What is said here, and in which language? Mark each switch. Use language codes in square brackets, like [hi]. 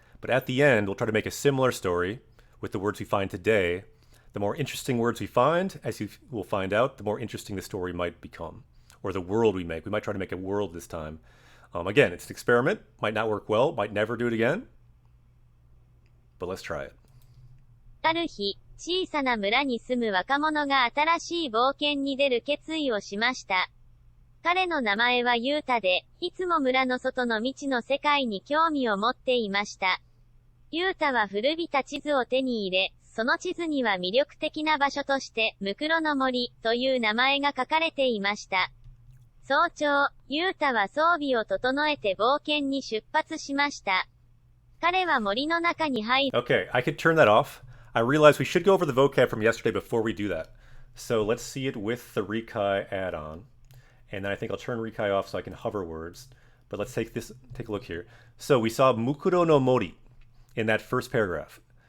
[en] But at the end, we'll try to make a similar story with the words we find today. The more interesting words we find, as you will find out, the more interesting the story might become, or the world we make. We might try to make a world this time. Again, it's an experiment. Might not work well. Might never do it again. But let's try it. [ja] ある日、小さな村に住む若者が新しい冒険に出る決意をしました。彼の名前はユータで、いつも村の外の未知の世界に興味を持っていました。ユータは古びた地図を手に入れ、その地図には魅力的な場所として、ムクロの森という名前が書かれていました。早朝、ユータは装備を整えて冒険に出発しました。彼は森の中に入る。 [en] Okay, I could turn that off. I realized we should go over the vocab from yesterday before we do that. So let's see it with the Rikai add-on. And then I think I'll turn Rikai off so I can hover words. But let's take a look here. So we saw Mukuro no Mori in that first paragraph.